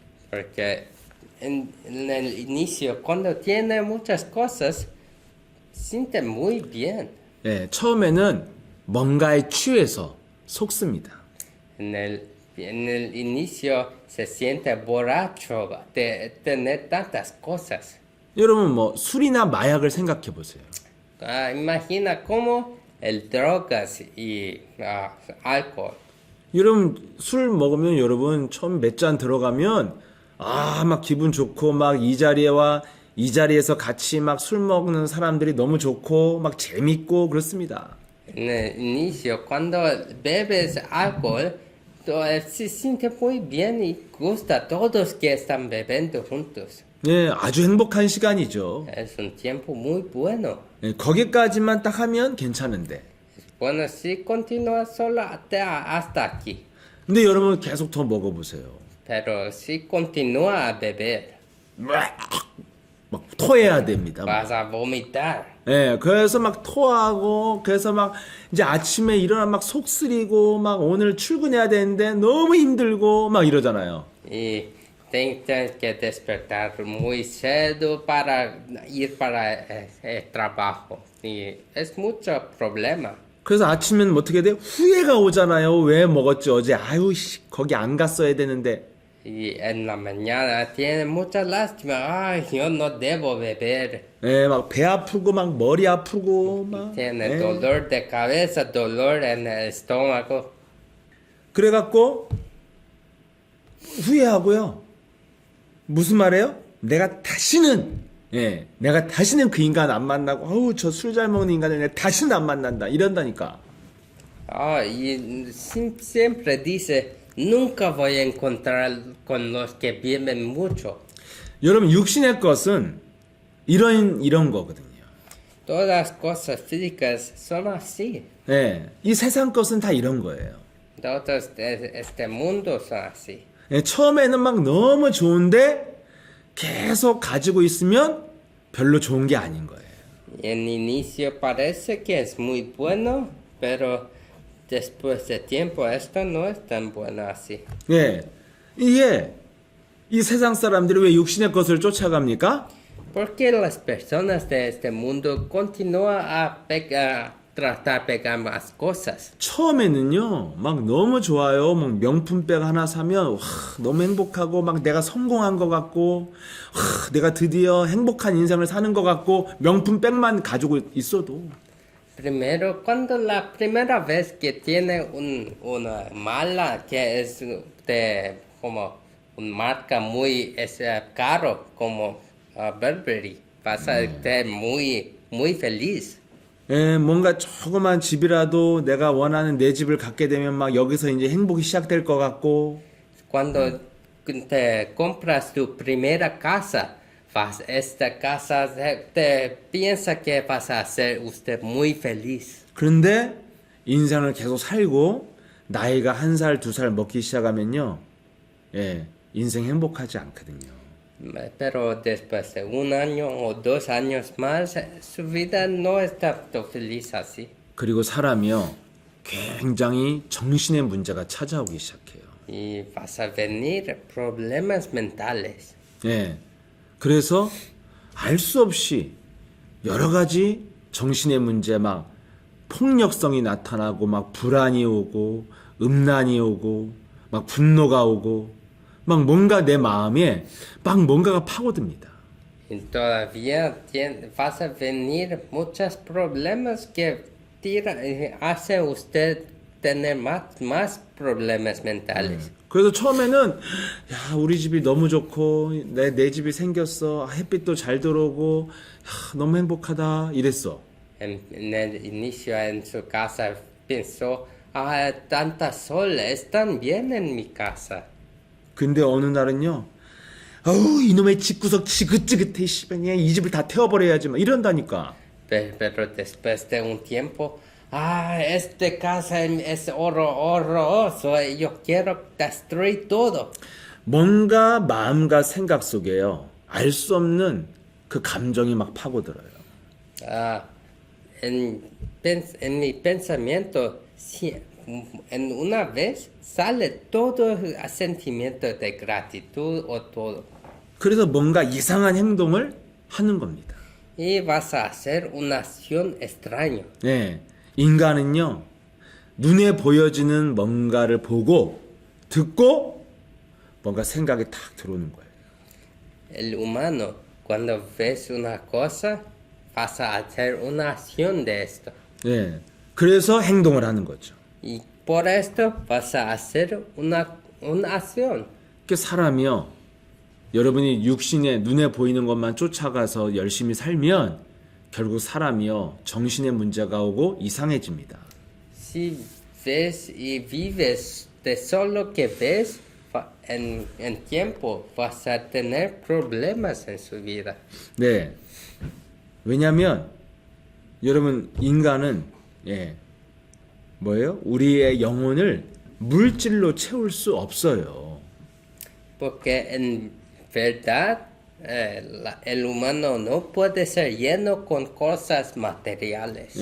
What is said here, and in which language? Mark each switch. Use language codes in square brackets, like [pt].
[es] Porque en el inicio, cuando tiene muchas cosas, siente muy bien. [ko] 예, 처음에는 뭔가에 취해서 속습니다. [es] En el inicio se siente borracho de tener tantas cosas. [ko] 여러분 뭐 술이나 마약을 생각해 보세요. [es] Imagina como el drogas y alcohol. [ko] 여러분 술 먹으면 여러분 처음 몇 잔 들어가면 막 기분 좋고 막 이 자리에서 같이 막 술 먹는 사람들이 너무 좋고 막 재밌고 그렇습니다. [es] En el inicio, cuando bebes alcohol, se siente muy bien y gusta a todos que están bebiendo juntos. [ko] 예, 아주 행복한 시간이죠. [es] Es un tiempo muy bueno. [ko] 예, 거기까지만 딱 하면 괜찮은데. [es] Bueno, si continúa solo hasta aquí. [ko] 근데 여러분 계속 더 먹어보세요. [es] Pero si continúa a beber, [ko] 막 토해야 됩니다. [es] vas a vomitar. [ko] 예, 그래서 막 토하고, 그래서 막 이제 아침에 일어나 막 속쓰리고, 막 오늘 출근해야 되는데 너무 힘들고, 막 이러잖아요. [es] Y Tienes que despertar muy cedo para ir para el trabajo. Y es mucho problema. [ko] 그래서 아침엔 어떻게 돼? 후회가 오잖아요. 왜 먹었지 어제? 아유 씨, 거기 안 갔어야 되는데. [es] Y en la mañana tiene mucha lástima. Ay, yo no debo beber. [ko] 예, 막 배 아프고 막 머리 아프고 막. [es] Tiene [ko] 예. [es] dolor de cabeza, dolor en el estómago. [ko] 그래갖고 후회하고요. 무슨 말이에요? 내가 다시는 그 인간 안 만나고 어우 저 술 잘 먹는 인간을 내가 다시는 안 만난다 이런다니까. [es] Ah, y siempre dice, nunca voy a encontrar con los que viven mucho. [ko] 여러분 육신의 것은 이런 거거든요. [es] Todas las cosas físicas son así. [ko] 예, 이 세상 것은 다 이런 거예요. [es] Todos este mundo son así. [ko] 예, 처음에는 막 너무 좋은데 계속 가지고 있으면 별로 좋은 게 아닌 거예요. [es] En inicio parece que es muy bueno, pero después de tiempo esto no es tan bueno así. [ko] 예, 이게 이 세상 사람들이 왜 육신의 것을 쫓아갑니까? [es] Porque las personas de este mundo continúan a tratar pegar más cosas. [ko] 처음에는요, 막 너무 좋아요. 막 명품백 하나 사면 와, 너무 행복하고 막 내가 성공한 것 같고, 와, 내가 드디어 행복한 인생을 사는 것 같고 명품백만 가지고 있어도. [es] Primero, cuando la primera vez que tiene una mala que es de como una marca muy caro como Burberry, vas a estar muy feliz. [ko] 예, 뭔가 조그만 집이라도 내가 원하는 내 집을 갖게 되면 막 여기서 이제 행복이 시작될 것 같고. [es] Cuando te compras tu primera casa, esta casa te piensa que vas a ser usted muy feliz. [ko] 그런데 인생을 계속 살고 나이가 1살, 2살 먹기 시작하면요, 예, 인생 행복하지 않거든요. [es] Pero después de un año o 2 años más, su vida no está tan feliz así. [ko] 그리고 사람이요, 굉장히 정신의 문제가 찾아오기 시작해요. [es] Y vas a venir problemas mentales. [ko] 예, 그래서 알 수 없이 여러 가지 정신의 문제, 막 폭력성이 나타나고, 막 불안이 오고, 음란이 오고, 막 분노가 오고, 막 뭔가 내 마음에 막 뭔가가 파고듭니다. [es] Y todavía vas a venir muchos problemas que hace usted tener más problemas mentales. [ko] 그래서 처음에는 야, 우리 집이 너무 좋고 내 집이 생겼어. 아, 햇빛도 잘 들어오고 야, 너무 행복하다 이랬어. [es] En el inicio en su casa pensó, ah, tanta sol, están bien en mi casa. [ko] 근데 어느 날은요, 어우 이놈의 집구석 지긋지긋해 씨발 그냥 이 집을 다 태워버려야지 막 이런다니까. [es] Pero después de un tiempo, ah, esta casa es horroroso, yo quiero destruir todo. [ko] 뭔가 마음과 생각 속에요, 알 수 없는 그 감정이 막 파고들어요. [es] Ah, en mi pensamiento, en una vez sale todo el sentimiento de gratitud o todo. [ko] 그래서 뭔가 이상한 행동을 하는 겁니다. [es] Y vas a hacer una acción extraña. [ko] 예, 인간은요, 눈에 보여지는 뭔가를 보고 듣고 뭔가 생각이 탁 들어오는 거예요. [es] El humano, cuando ves una cosa, vas a hacer una acción de esto. [ko] 예, 그래서 행동을 하는 거죠. [es] Y por esto vas a hacer una acción. [ko] 그 사람이요, 여러분이 육신에 눈에 보이는 것만 쫓아가서 열심히 살면 결국 사람이요, 정신의 문제가 오고 이상해집니다. [es] Si ves y vives de solo que ves, en tiempo vas a tener problemas en su vida. [ko] 네, 왜냐하면 여러분 인간은 뭐예요? 우리의 영혼을 물질로 채울 수 없어요. [es] Porque en verdad el humano no puede ser lleno con cosas materiales.